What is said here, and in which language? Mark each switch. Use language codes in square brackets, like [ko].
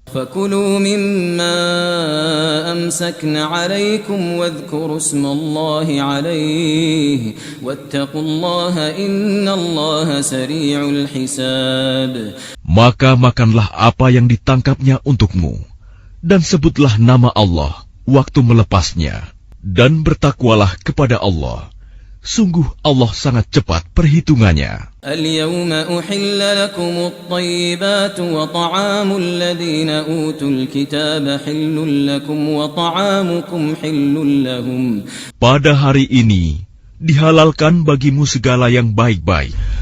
[ar] فَكُلُوا مِمَّا أَمْسَكْنَ عَلَيْكُمْ وَاذْكُرُوا اسْمَ اللَّهِ عَلَيْهِ وَاتَّقُوا اللَّهَ إِنَّ اللَّهَ سَرِيعُ الْحِسَابِ. [id] Maka makanlah apa yang ditangkapnya untukmu, dan sebutlah nama Allah waktu melepasnya, dan bertakwalah kepada Allah. Sungguh Allah sangat cepat perhitungannya. [ar] اليوم أحل لكم الطيبات وطعام الذين أوتوا الكتاب حل لكم وطعامكم حل لهم. [id] Pada hari ini dihalalkan bagimu segala yang baik-baik.